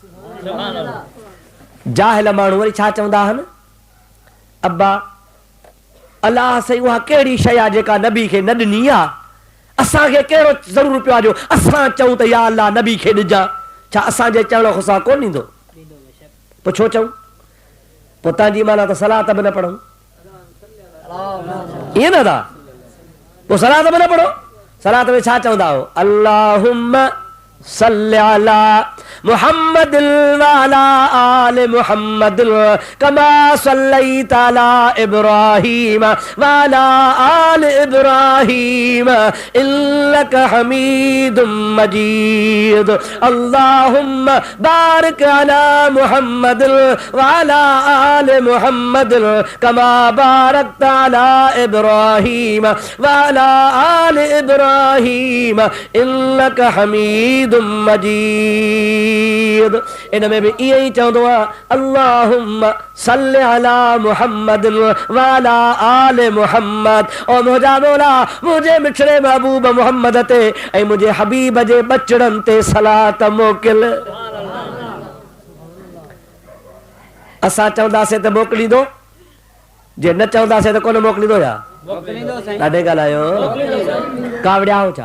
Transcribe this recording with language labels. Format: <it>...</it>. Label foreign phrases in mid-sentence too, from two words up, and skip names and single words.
<sd>जाहिल माण्हू वरी छा चवंदा आहिनि अब्बा अल्लाह साईं उहा कहिड़ी शइ आहे जेका नबी खे न ॾिनी आहे, असांखे कहिड़ो ज़रूरु पियो आहे जो असां चऊं त या अल्लाह नबी खे ॾिजां। छा असांजे चवण खां सां कोन ॾींदो? पोइ छो चऊं? पोइ तव्हांजी माना त सलात बि न पढ़ूं, ईअं न था? पोइ सलात बि न पढ़ो। सलात में छा चवंदा हो?</sd> <ar>اللهم صل على محمد وعلى آل محمد كما صليت على إبراهيم وعلى آل إبراهيم إنك حميد مجيد. اللهم بارك على محمد وعلى آل محمد كما باركت على إبراهيم وعلى آل إبراهيم إنك حميد مجيد.</ar> <hi>इनमें भी यही</hi> <sd>चवंदो आहे</sd> <ar>اللهم صل على محمد وعلى آل محمد.</ar> <sd>और मुंहिंजा मौला मुंहिंजे मिठड़े महबूब मुहम्मद ते ऐं मुंहिंजे हबीब जे बचड़नि ते सलात मोकिल। असां चवंदासीं त मोकिलींदो, जे न चवंदासीं त कोन मोकिलींदो या ॾाढे ॻाल्हायो कावड़ियाओ छा।</sd>